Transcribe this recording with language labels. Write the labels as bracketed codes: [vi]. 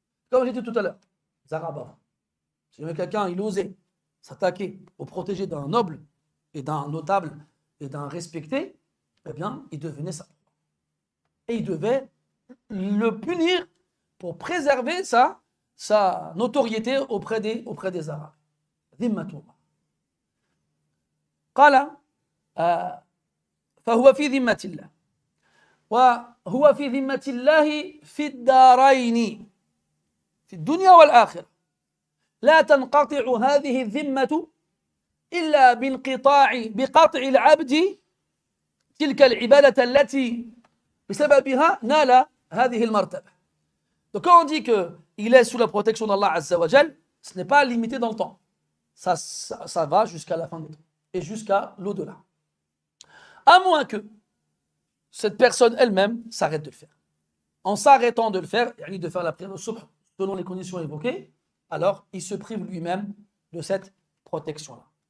[fr] Comme j'ai dit tout à l'heure, les Arabes avant. Si jamais quelqu'un il osait s'attaquer au protégé d'un noble et d'un notable et d'un respecté, eh bien il devenait ça. Et il devait le punir pour préserver sa notoriété auprès des Arabes. [ar] Dhimmatullah. قال فهو في ذمة الله وهو في ذمة الله في الدارين في الدنيا والآخرة لا تنقطع هذه الذمة إلا بقطع العبد تلك العبادة التي بسببها نال هذه المرتبة. [fr] Donc quand on dit qu'il est sous la protection d'Allah Azza wa Jal, ce n'est pas limité dans le temps. Ça va jusqu'à la fin des temps et jusqu'à l'au-delà. À moins que cette personne elle-même s'arrête de le faire. En s'arrêtant de le faire, de faire la prière de subh selon les conditions évoquées, alors il se prive lui-même de cette protection-là.